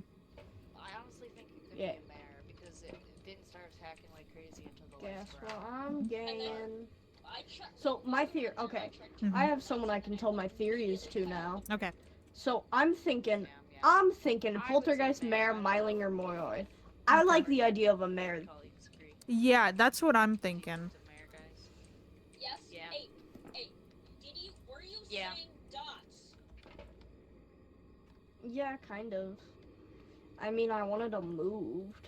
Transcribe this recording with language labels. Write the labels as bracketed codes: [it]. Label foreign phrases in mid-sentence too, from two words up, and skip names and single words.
[en] I honestly think it could Yeah. be a mare because it didn't start attacking like crazy until the Guess last what round. I'm getting. I tried. So, my theory. Okay. I have someone I can tell my theories to now. Okay. So, I'm thinking. Yeah. I'm thinking I would say Poltergeist, mare. Mare, Myling, or Moroi. I Okay. like the idea of a Mare. Colleagues agree. Yeah, that's what I'm thinking. It's a mare, guys. Yes. Yeah. Hey. Were you Yeah. saying dots? Yeah, kind of. I mean, I wanted them moved.